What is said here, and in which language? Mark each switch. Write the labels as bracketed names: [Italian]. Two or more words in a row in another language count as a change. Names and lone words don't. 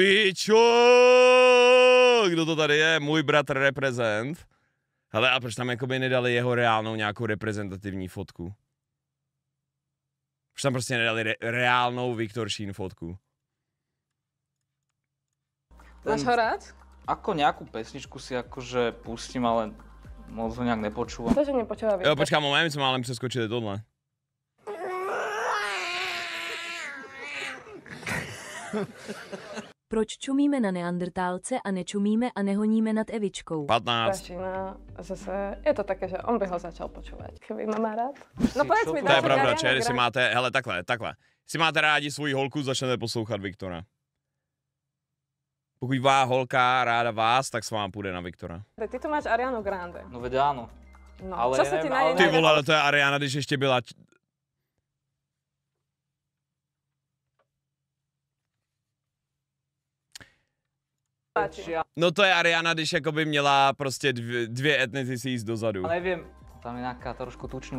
[Czech] Ty pičo! kdo to tady je, můj bratr reprezent. Hele, a proč tam jakoby nedali jeho reálnou nějakou reprezentativní fotku? Proč tam prostě nedali reálnou Viktor Šín fotku? Máš ho rád? [Slovak] Ako nejakú pesničku si akože pustím, ale moc ho nejak nepočúvam. To, že nepočúva [Czech] Jo, počkám, moment, my jsme málem přeskočili tohle. Proč čumíme na neandrtálce a nečumíme a nehoníme nad Evičkou? 15. [Slovak] Šína, zase je to také, že on by ho začal počúvať. Keby ma má rád. No povedz mi, [Czech] To je pravda, čer, jestli máte, hele, takhle. Jestli máte rádi svoji holku, začnete poslouchat Viktora. Pokud má holka ráda vás, tak s vám půjde na Viktora. Ty tu máš Arianu Grande. [Slovak] No veď áno. No, Ale co sa ti neviem, na ale- nej [Czech] Ty [Slovak] najviac [Czech] vole, ale to je Ariana, když ještě byla... [Slovak] páči? [Czech] No to je Ariana, když jakoby měla prostě dvě etnicity dozadu. [Slovak] Ale neviem, tam je nejaká trošku tučnú...